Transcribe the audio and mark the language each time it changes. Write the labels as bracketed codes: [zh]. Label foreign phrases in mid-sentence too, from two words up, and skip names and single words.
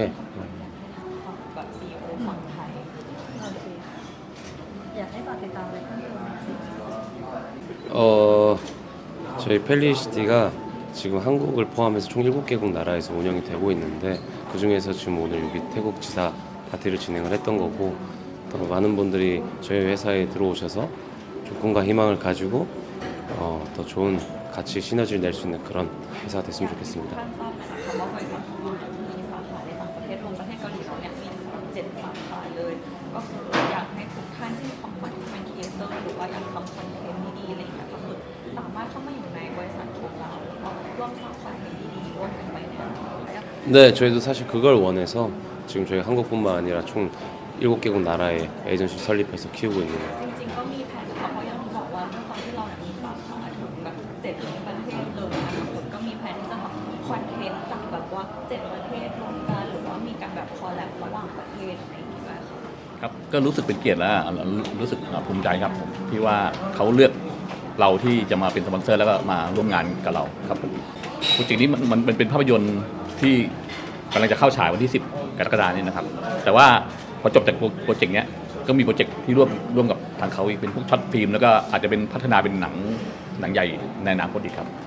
[th] แบบ CEO ฝั่งไทยอยากให้ฝากติดตามอะไรเพิ่มเติม [ko] 저희 펠리시티가 지금 한국을 포함해서 총 7개국 나라에서 운영이 되고 있는데 그 중에서 지금 오늘 여기 태국 지사 파티를 진행을 했던 거고 더 많은 분들이 저희 회사에 들어오셔서 좀 꿈과 희망을 가지고 더 좋은 같이 시너지를 낼 수 있는 그런 회사가 됐으면 좋겠습니다. [th] ท่านทราบไหมคะว่าบริษัทของเรามีสาขาในต่างประเทศรวมประเทศเกาหลีเราเนี่ยมี7 สาขาเลยก็คืออยากให้ทุกท่านที่ความฝันที่เป็นครีเอเตอร์หรือว่าอยากทำคอนเทนต์ดีๆอะไรอย่างเงี้ยก็คือสามารถเข้ามาอยู่ในบริษัทของเราแล้วก็ร่วมสร้างคอนเทนต์ดีๆร่วมกันไปแน่นอน [ko] 네, 저희도 사실 그걸 원해서 지금 저희 한국뿐만 아니라 총 7개국 나라에 에이전시 설립해서 키우고 있는 거예요. [th] จริงๆก็มีแผนค่ะเพราะอย่างที่บอกว่าด้วยความที่เราเนี่ยมีสาขาถึงแบบ7 ประเทศเลยนะคะก็มีแผนที่จะทำคอนเทนต์จากแบบว่า7 ประเทศรวมกันหรือว่ามีการแบบคอลแลบระหว่างประเทศอะไรอย่างเงี้ยค่ะ ครับก็รู้สึกเป็นเกียรติและรู้สึกภูมิใจครับที่ว่าเขาเลือกเราที่จะมาเป็นสปอนเซอร์แล้วก็มาร่วมงานกับเราครับโปรเจกต์นี้มันเป็นภาพยนตร์ที่กำลังจะเข้าฉายวันที่10 กรกฎาคมนี้นะครับแต่ว่าพอจบจากโปรเจกต์นี้ก็มีโปรเจกต์ที่ร่วมกับทางเขาอีกเป็นพวกช็อตฟิล์มแล้วก็อาจจะเป็นพัฒนาเป็นหนังใหญ่ในอนาคตอีกครับ